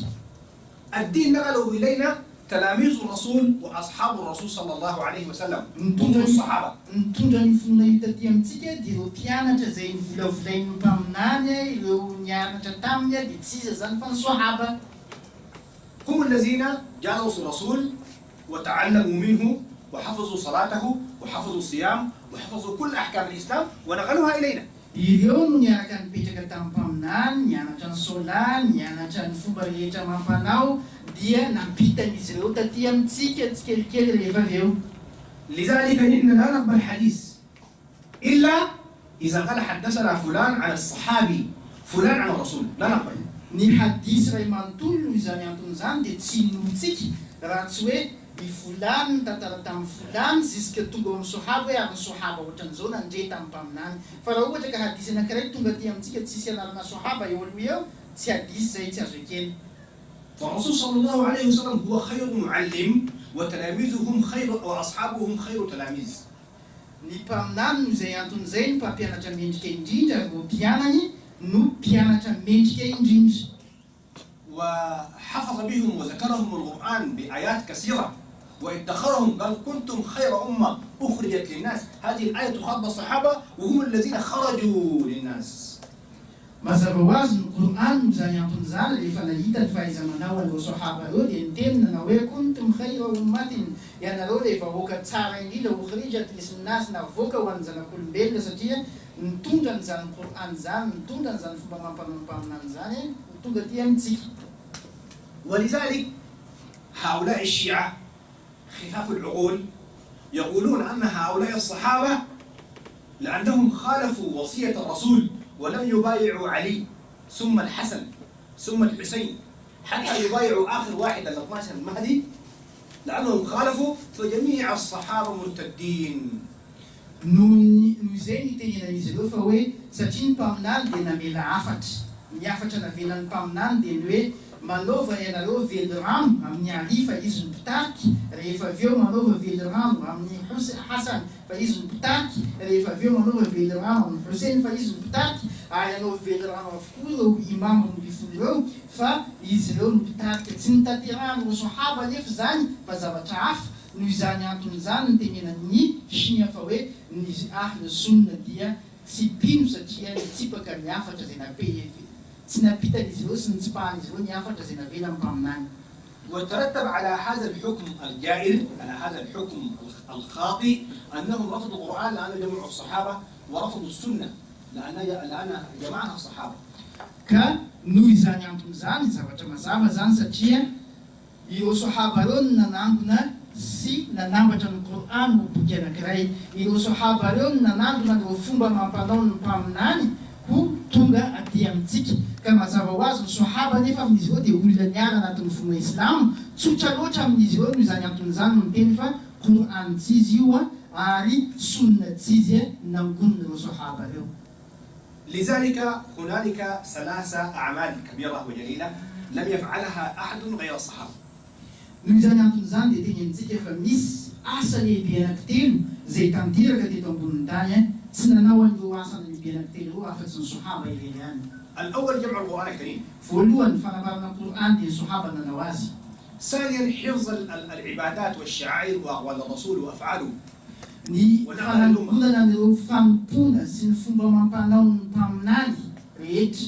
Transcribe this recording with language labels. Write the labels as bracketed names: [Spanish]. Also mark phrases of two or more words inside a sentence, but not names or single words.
[Arabic] الدين نقله إلينا تلاميذ الرسول وأصحاب الرسول صلى الله عليه وسلم هم الصحابة. [Malagasy] Nitondra ny finoana io taty amintsika dia ireo mpianatra zay nivolavolain'ny mpaminany, ireo nianatra taminy dia tsy iza zany fa ny sahaba. [Arabic] هم الذين جالسوا الرسول وتعلموا منه وحفظوا صلاته وحفظوا الصيام وحفظوا كل أحكام الإسلام ونقلوها إلينا. [Malagasy] Ireo no niaraka nipetraka tamin'ny mpaminany, nianatra ny sola, nianatra ny fomba rehetra mampanao dia nampitan'izy ireo taty amintsika tsikelikely rehefa avy eo. [Arabic] لذلك نحن لا نقبل حديث إلا إذا قال حدثنا فلان عن الصحابي فلان عن الرسول لا نقبل. [Malagasy] Ny hadisy ray manontolo izany anton'izany dia tsy notsika raha tsy hoe ifulany tantara tamin'ny fulany ziska tonga amin'ny sohaba hoe ary ny sohaba ohatran'izao nandre tamin'ny mpaminany. Fa raha ohatra ka hadisy anankiray tonga aty amintsika tsisy analana sohaba eo aloha eo tsy hadisy zay tsy azo ekena. [Arabic] فالرسول صلى الله عليه وسلم هو خير معلم وتلاميذهم خير وأصحابهم خير تلاميذ. [Malagasy] Ny mpaminany no izay anton'izay ny mpampianatra mendrika indrindra ary no mpianany no mpianatra mendrika indrindra. [Arabic] وحفظ بهم وذكرهم القرآن بآيات كثيرة وادخرهم قال كنتم خير أمة أخرجت للناس. هذه الآية تخاطب الصحابة وهم الذين خرجوا للناس. [Malagasy] Mazava ho azy ny Qur'an no izany anton'izany rehefa nahita ny fahaiza-manao an'ireo sahaba ireo dia niteny nanao hoe [Arabic] كنتم خير أمة, [Malagasy] ianareo ilay vahoaka tsara indrindra [Arabic] أخرجت للناس, [Malagasy] navoaka ho an'ny zanak'olombelona satria nitondra n'izany Qur'an izany, nitondra n'izany fomba mampanompaminany izany ho tonga aty amintsika. [Arabic] ولذلك هؤلاء الشيعة خفاف العقول يقولون أن هؤلاء الصحابة لأنهم خالفوا وصية الرسول ولم يبايعوا علي ثم الحسن ثم الحسين حتى يبايعوا آخر واحد ال 12 المهدي، لأنهم خالفوا فجميع الصحابة مرتدين. [Malagasy] Izay ny tenenan'izy ireo fa hoe satria ny mpaminany dia namela afatra, ny afatra navelan'ny mpaminany dia ny hoe manaova ianareo velorano amin'ny Ali fa izy no mpitariky, rehefa avy eo manaova velorano amin'ny Hasan fa izy no mpitariky, rehefa avy eo manaova velorano amin'ny Hussein fa izy no mpitariky, ary anao velorano avokoa ireo imam ambifolo ireo fa izy ireo no mpitariky. Tsy nitanterahany ireo sahaba nefa zany fa zavatra hafa. Noho izany anton'izany ny tenenan'ny Shia fa hoe ny [Arabic] أهل السنة [Malagasy] dia tsy pino satria nitsipaka ny afatra zay napehefy. Tsy napitan'izy ireo sy nitsipahan'izy ireo ny afatra zay navela mpaminany. [Arabic] وترتب على هذا الحكم الجائر، على هذا الحكم الخاطئ، أنهم رفضوا القرآن لأن جمعوا الصحابة ورفضوا السنة لأن جمعها الصحابة. [Malagasy] Ka noho izany anton'izany zavatra mazava zany satria ireo sahaba ireo no nanangona sy nanambatra ny Qur'an ho boky anankiray. Ireo sahaba ireo no nanangona ireo fomba mampanao ny mpaminany ho tonga aty amintsika. Ka mazava ho azy ny sahaba nefa amin'izy ireo dia olona niara anatin'ny fomba Islamo, tsotra loatra amin'izy ireo noho izany anton'izany no miteny fa Qur'an tsy izy io ary sunna tsy izy nangonina ireo sahaba ireo. [Arabic] لذلك هنالك 3 أعمال كبيرة وجليلة لم يفعلها أحد غير الصحابة. [Malagasy] Noho izany anton'izany dia tenenitsika fa misy asa lehibe anankitelo zay tanteraka teto ambonin'ny tany tsy nanao an'ireo asa lehibe anankitelo ireo afa-tsy ny sahaba ireny ihany. [Arabic] الأول جمع القرآن الكريم. [Malagasy] Voalohany fanamarana Qur'an dia ny sahaba nanao azy. [Arabic] ثانيا حفظ العبادات والشعائر وأقوال الرسول وأفعاله. [Malagasy] Ny fanangonana an'ireo fanompona sy ny fomba mampanao ny mpaminany rehetra.